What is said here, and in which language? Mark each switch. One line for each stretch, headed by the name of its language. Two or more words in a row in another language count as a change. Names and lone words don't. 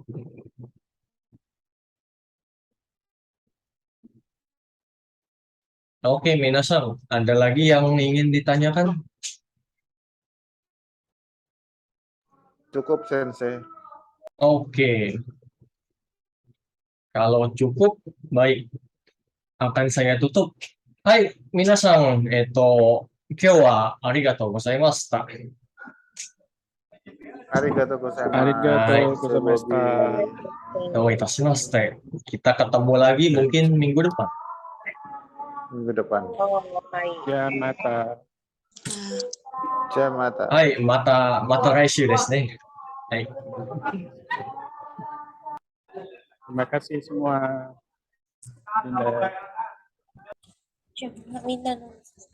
Indonesian: Oke, minasan. Ada lagi yang ingin ditanyakan? Cukup, Sensei. Oke. Kalau cukup, baik. Akan saya tutup.
Japanese: Hai, みなさん、今日はありがとうございました. ありがとうございます. Arigatou Mas gozaimashita. Bobi. どういたしまして.
Indonesian: Kita ketemu lagi mungkin minggu depan. Minggu depan. Oh, baik.
Japanese: Yamata. Jamata. はい、また来週ですね. Hai.
Indonesian: Terima kasih semua. Dinda.
Japanese: じゃあみんなの